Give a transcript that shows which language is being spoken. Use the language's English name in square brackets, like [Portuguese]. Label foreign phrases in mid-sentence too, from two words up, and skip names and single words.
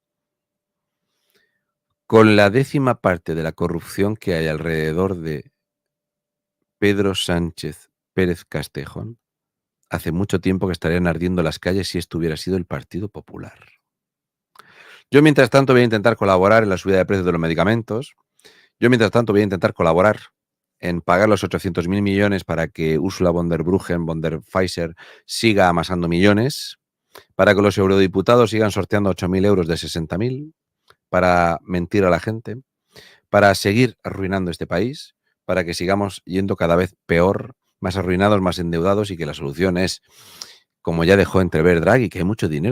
[Spanish] Con la 10ª parte de la corrupción que hay alrededor de Pedro Sánchez Pérez Castejón, hace mucho tiempo que estarían ardiendo las calles si esto hubiera sido el Partido Popular. Yo, mientras tanto, voy a intentar colaborar en la subida de precios de los medicamentos. Yo, mientras tanto, voy a intentar colaborar en pagar los 800.000 millones para que Ursula von der Pfizer siga amasando millones, para que los eurodiputados sigan sorteando 8.000 euros de 60.000, para mentir a la gente, para seguir arruinando este país, para que sigamos yendo cada vez peor, más arruinados, más endeudados y que la solución es, como ya dejó entrever Draghi, que hay mucho dinero.